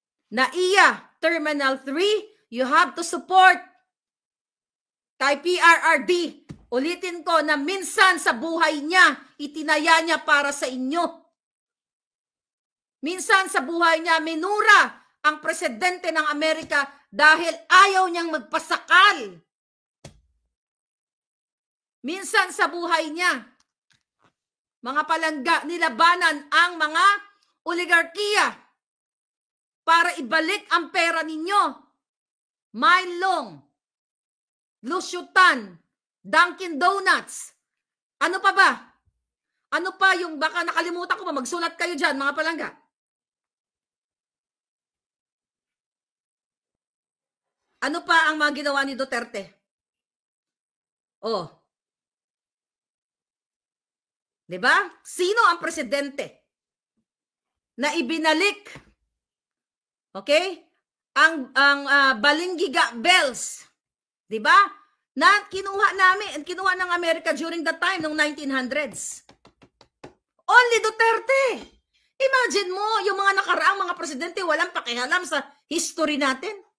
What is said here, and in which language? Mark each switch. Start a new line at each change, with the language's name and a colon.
English: NAIA Terminal 3, you have to support
Filipino: kay PRRD. Ulitin ko na minsan sa buhay niya, itinaya niya para sa inyo. Minsan sa buhay niya, minura ang presidente ng Amerika dahil ayaw niyang magpasakal. Minsan sa buhay niya, mga palangga, nilabanan ang mga oligarkiya para ibalik ang pera ninyo. Mylong, Lusyutan, Dunkin Donuts. Ano pa ba? Ano pa yung baka nakalimutan ko pa, magsulat kayo dyan, mga palangga. Ano pa ang mga ginawa ni Duterte? Oh. 'Di ba? Sino ang presidente na ibinalik, okay, ang Balingiga Bells, 'di ba? Na kinuha ng Amerika
English: during that time
Filipino: ng 1900s.
English: Only Duterte.
Filipino: Imagine mo, yung mga nakaraang mga presidente walang pakialam sa history natin.